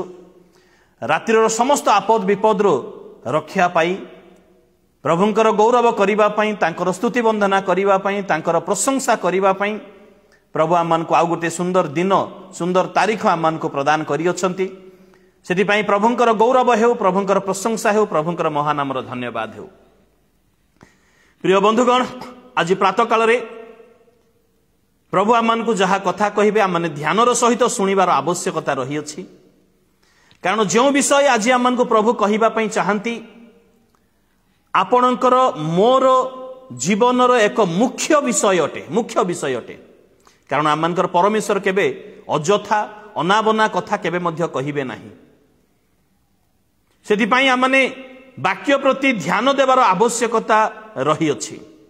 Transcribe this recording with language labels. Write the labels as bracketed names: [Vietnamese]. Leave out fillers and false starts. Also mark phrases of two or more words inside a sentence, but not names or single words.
[Odia] ରାତ୍ରିର ସମସ୍ତ ଆପଦ ବିପଦ ରୁ ରକ୍ଷା ପାଇ ପ୍ରଭୁଙ୍କର ଗୌରବ କରିବା ପାଇଁ, ତାଙ୍କର ସ୍ତୁତି ବନ୍ଦନା କରିବା ପାଇଁ, ତାଙ୍କର ପ୍ରଶଂସା କରିବା ପାଇଁ ପ୍ରଭୁ ଆମମାନଙ୍କୁ ଆଉ ଗୋଟେ ସୁନ୍ଦର ଦିନ ସୁନ୍ଦର ତାରିଖ ଆମମାନଙ୍କୁ ପ୍ରଦାନ କରିଛନ୍ତି। ସେଥି ପାଇଁ ପ୍ରଭୁଙ୍କର ଗୌରବ ହେଉ, ପ୍ରଭୁଙ୍କର ପ୍ରଶଂସା ହେଉ, ପ୍ରଭୁଙ୍କର ମହାନାମର ଧନ୍ୟବାଦ ହେଉ। ପ୍ରିୟ ବନ୍ଧୁଗଣ, ଆଜି ପ୍ରାତଃ କାଳ ରେ ପ୍ରଭୁ ଆମମାନଙ୍କୁ ଯାହା କଥା କହିବେ ଆପଣମାନେ ଧ୍ୟାନର ସହିତ ଶୁଣିବାର ଆବଶ୍ୟକତା ରହିଅଛି। କାରଣ ଯେଉଁ ବିଷୟ ଆଜି ଆମମାନଙ୍କୁ ପ୍ରଭୁ କହିବା ପାଇଁ ଚାହାନ୍ତି ଆପଣଙ୍କର ମୋର ଜୀବନର ଏକ ମୁଖ୍ୟ ବିଷୟ ଅଟେ। କାରଣ ଆମମାନଙ୍କର ପରମେଶ୍ୱର କେବେ ଅଯଥା ଅନାବନା କଥା କେବେ ମଧ୍ୟ କହିବେ ନାହିଁ। ସେଥି ପାଇଁ ଆପଣମାନେ ବାକ୍ୟ ପ୍ରତି ଧ୍ୟାନ ଦେବାର ଆବଶ୍ୟକତା ରହିଅଛି।